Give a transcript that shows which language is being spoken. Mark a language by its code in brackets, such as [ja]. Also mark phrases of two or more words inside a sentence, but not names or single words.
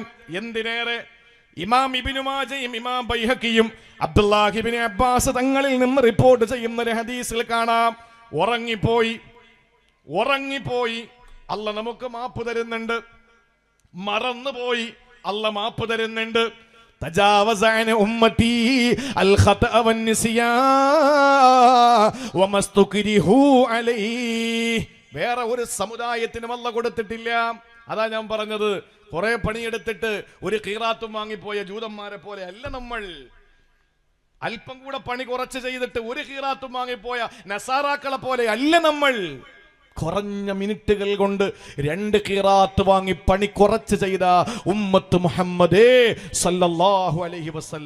[ml] എന്തിനേറെ ഇമാം ഇബ്നു മാജയും ഇമാം ബൈഹഖിയും അബ്ദുല്ലാഹി ഇബ്നു അബ്ബാസ് തങ്ങളിൽ നിന്ന് റിപ്പോർട്ട് ചെയ്യുന്ന ഒരു ഹദീസിൽ കാണാം, ഉറങ്ങിപ്പോയി അല്ല നമുക്ക് മാപ്പ് തരുന്നുണ്ട്, മറന്നുപോയി അല്ല മാപ്പ് തരുന്നുണ്ട്. [ar] تجاوز عن أمتي الخطأ والنسيان وما استكرهوا عليه. [ml] വേറെ ഒരു സമുദായത്തിനും അല്ല കൊടുത്തിട്ടില്ല. അതാ ഞാൻ പറഞ്ഞത്, കുറെ പണിയെടുത്തിട്ട് ഒരു ഖീറാത്തും വാങ്ങിപ്പോയ ജൂതന്മാരെ പോലെ അല്ല നമ്മൾ. അല്പം കൂടെ പണി കുറച്ച് ചെയ്തിട്ട് ഒരു ഖീറാത്തും വാങ്ങിപ്പോയ നസാറാക്കളെ പോലെ അല്ല നമ്മൾ. കുറഞ്ഞ മിനിറ്റുകൾ കൊണ്ട് 2 ഖിറാത്ത് വാങ്ങി പണി കുറച്ച് ചെയ്ത ഉമ്മത്ത് മുഹമ്മദേ [ar] صلى الله عليه وسلم.